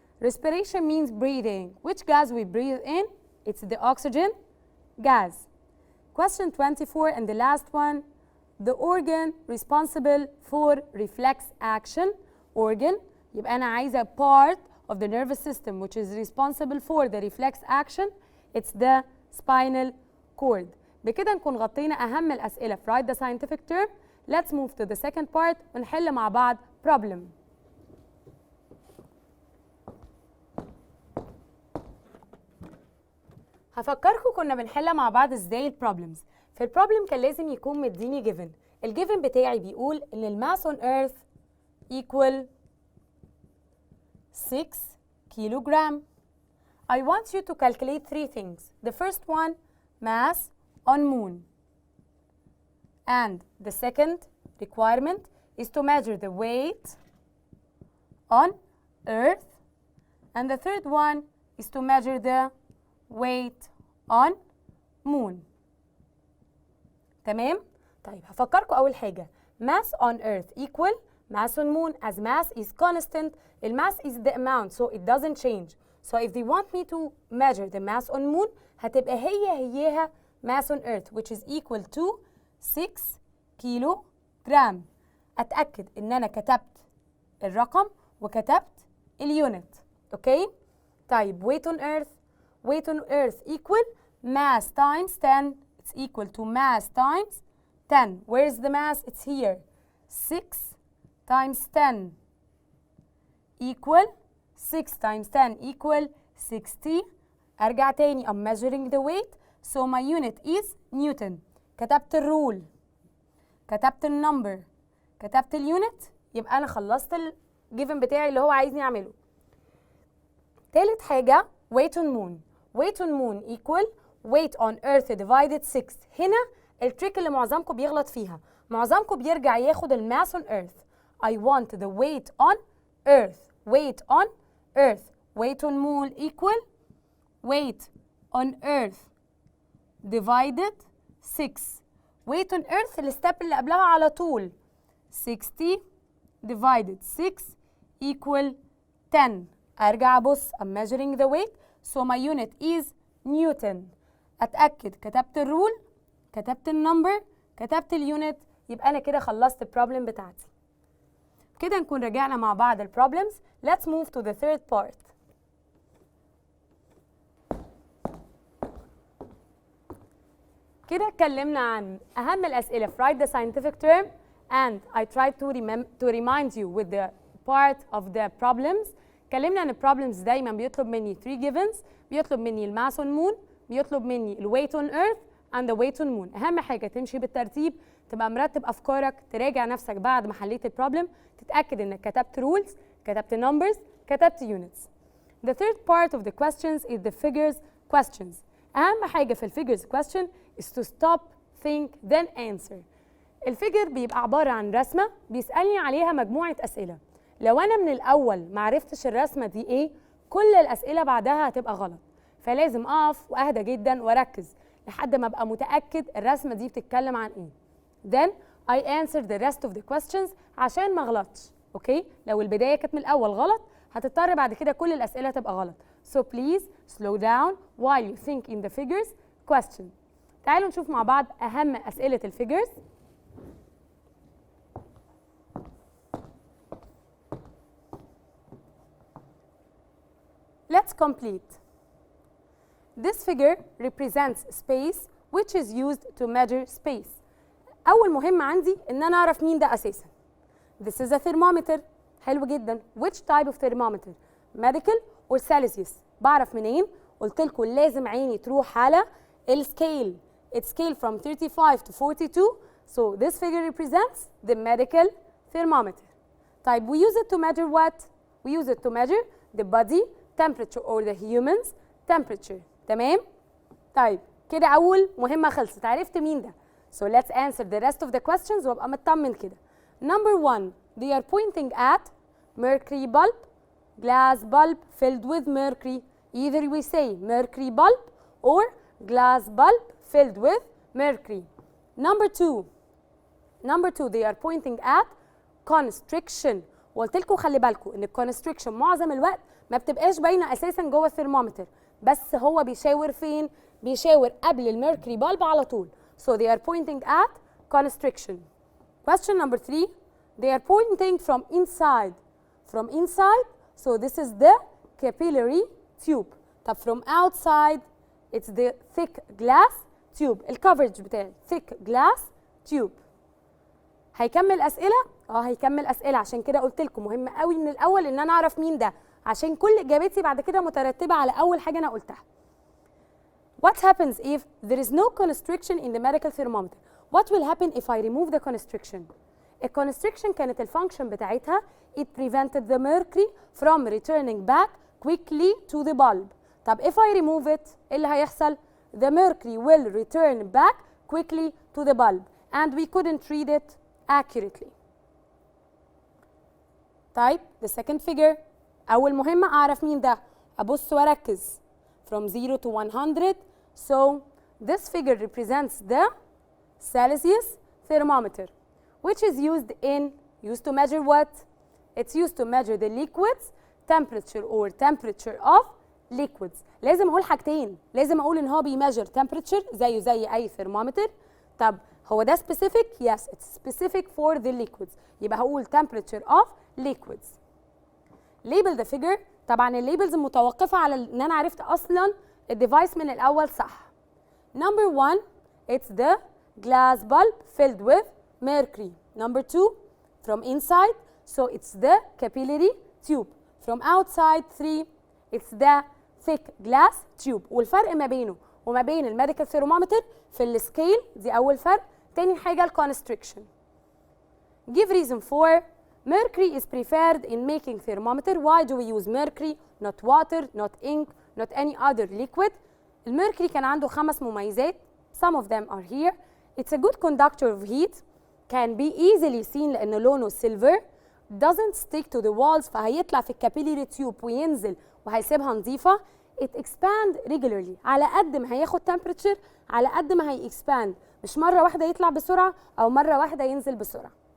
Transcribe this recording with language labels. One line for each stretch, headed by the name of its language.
English: Respiration means breathing. Which gas we breathe in? It's the oxygen gas. Question 24 and the last one. The organ responsible for reflex action. Organ
Arabic: يبقى أنا عايزة
English: part of the nervous system which is responsible for the reflex action. It's the spinal cord.
Arabic: بكده نكون غطينا أهم الأسئلة في
English: write the scientific term. Let's move to the second part
Arabic: ونحل مع بعض
English: problem.
Arabic: هفكركم كنا بنحل مع بعض ازاي البروبلمز. في البروبلم كان لازم يكون مديني given. الجيفن بتاعي بيقول ان الماس
English: on earth equal 6 kilogram. I want you to calculate 3 things. The first one, mass on moon. And the second requirement is to measure the weight on Earth. And the third one is to measure the weight on moon.
Arabic: تمام؟ طيب هفكركم أول حاجة
English: mass on earth equal mass on moon as mass is constant. mass is the amount so it doesn't change. So if they want me to measure the mass on moon
Arabic: هتبقى هيها
English: mass on earth which is equal to 6 kilogram.
Arabic: أتأكد إن أنا كتبت الرقم وكتبت اليونت. أوكي؟ طيب
English: weight on earth equal mass times 10. It's equal to mass times 10. Where's the mass? It's here. 6 times 10 equal 6 times 10 equal 60.
Arabic: أرجع تاني
English: I'm measuring the weight so my unit is Newton.
Arabic: كتبت الرول كتبت النمبر كتبت اليونت يبقى أنا خلصت الجيفن بتاعي اللي هو عايزني أعمله. تالت حاجة
English: weight on moon. weight on moon equal weight on earth divided 6.
Arabic: هنا التريك اللي معظمكم بيغلط فيها. معظمكم بيرجع ياخد الماس
English: on earth. I want the weight on earth. weight on earth. weight on moon equal weight on earth divided 6. weight on earth الستep اللي قبلها على طول 60 divided 6 equal 10.
Arabic: أرجع أبص
English: I'm measuring the weight so my unit is Newton.
Arabic: أتأكد كتبت الرول كتبت النمبر كتبت اليونت يبقى أنا كده خلصت البروبلم بتاعتي. كده نكون رجعنا مع بعض البروبلمز.
English: Let's move to the third part.
Arabic: كده اتكلمنا عن أهم الأسئلة في
English: write the scientific term and I tried to remind you with the part of the problems.
Arabic: اتكلمنا عن البروبلمز دايما بيطلب مني 3 givens. بيطلب مني الماس
English: on moon
Arabic: بيطلب مني الويت
English: on earth and the weight on moon.
Arabic: أهم حاجة تمشي بالترتيب تبقى مرتب أفكارك تراجع نفسك بعد ما حليت البروبلم تتأكد إنك كتبت rules كتبت numbers كتبت units.
English: The third part of the questions is the figures questions.
Arabic: أهم حاجة في الفيجرز
English: question is to stop, think, then answer.
Arabic: الفيجر بيبقى عبارة عن رسمة بيسألني عليها مجموعة أسئلة. لو أنا من الأول معرفتش الرسمة دي إيه كل الأسئلة بعدها هتبقى غلط. فلازم أقف وأهدى جدا وأركز لحد ما أبقى متأكد الرسمة دي بتتكلم عن إيه.
English: Then I answer the rest of the questions
Arabic: عشان ما أغلطش. أوكي؟ لو البداية كانت من الأول غلط هتضطر بعد كده كل الأسئلة تبقى غلط.
English: So please slow down while you think in the figures question.
Arabic: تعالوا نشوف مع بعض أهم أسئلة الفيجرز.
English: Let's complete. This figure represents space which is used to measure space.
Arabic: أول مهمة عندي إن أنا أعرف مين ده أساساً.
English: This is a thermometer.
Arabic: حلو جداً.
English: Which type of thermometer? Medical or Celsius?
Arabic: بعرف منين؟ قلت لكم لازم عيني تروح على السكيل.
English: It's scale from 35 to 42. So this figure represents the medical thermometer.
Arabic: طيب
English: we use it to measure what? We use it to measure the body temperature or the human's temperature.
Arabic: تمام؟ طيب كده أول مهمة خلصت. عرفت مين ده؟
English: So let's answer the rest of the questions
Arabic: وأبقى مطمن كده.
English: Number 1, they are pointing at mercury bulb, glass bulb filled with mercury. Either we say mercury bulb or glass bulb filled with mercury. Number 2, they are pointing at constriction.
Arabic: وقلت لكم خلي بالكم ان الكونستريكشن معظم الوقت ما بتبقاش باينه اساسا جوه الثرمومتر بس هو بيشاور فين؟ بيشاور قبل الميركوري بالب على طول.
English: So they are pointing at constriction. Question number 3, they are pointing from inside. From inside, so this is the capillary tube.
Arabic: طب
English: from outside, it's the thick glass tube.
Arabic: الكفرج بتاعي
English: thick glass tube.
Arabic: هيكمل أسئلة؟ هيكمل أسئلة. عشان كده قلت لكم مهم قوي من الأول إن أنا أعرف مين ده عشان كل إجابتي بعد كده مترتبة على أول حاجة أنا قلتها.
English: What happens if there is no constriction in the medical thermometer? What will happen if I remove the constriction?
Arabic: الconstriction كانت الفانكشن بتاعتها
English: it prevented the mercury from returning back quickly to the bulb.
Arabic: طب
English: if I remove it
Arabic: إيه اللي هيحصل؟
English: The mercury will return back quickly to the bulb and we couldn't read it accurately.
Arabic: طيب
English: the second figure
Arabic: أول مهمة أعرف مين ده، أبص وأركز.
English: From 0 to 100. So this figure represents the Celsius thermometer, which is used to measure what? It's used to measure the liquids temperature or temperature of liquids.
Arabic: لازم أقول حاجتين، لازم أقول إن هو بيميجر
English: temperature
Arabic: زي أي thermometer. طب هو ده
English: specific؟ Yes, it's specific for the liquids.
Arabic: يبقى هقول temperature of liquids.
English: label the figure.
Arabic: طبعا الليبلز متوقفة على إن أنا عرفت أصلا الديفايس من الأول صح.
English: Number 1, it's the glass bulb filled with mercury. Number 2, from inside, so it's the capillary tube. From outside, 3, it's the thick glass tube.
Arabic: والفرق ما بينه وما بين الميديكال ثيرمومتر في السكيل، دي أول فرق. تاني حاجة الكونستريكشن.
English: Give reason for mercury is preferred in making thermometer. Why do we use mercury, not water, not ink, not any other liquid?
Arabic: الميركوري كان عنده 5 مميزات.
English: Some of them are here. It's a good conductor of heat. Can be easily seen
Arabic: لأنه لونه
English: silver. Doesn't stick to the walls
Arabic: فهيطلع في الكابيلاري تيوب وينزل وهيسيبها نظيفة.
English: It expand regularly.
Arabic: على قد ما هياخد
English: temperature
Arabic: على قد ما هي
English: expand.
Arabic: مش مرة واحدة يطلع بسرعة أو مرة واحدة ينزل بسرعة.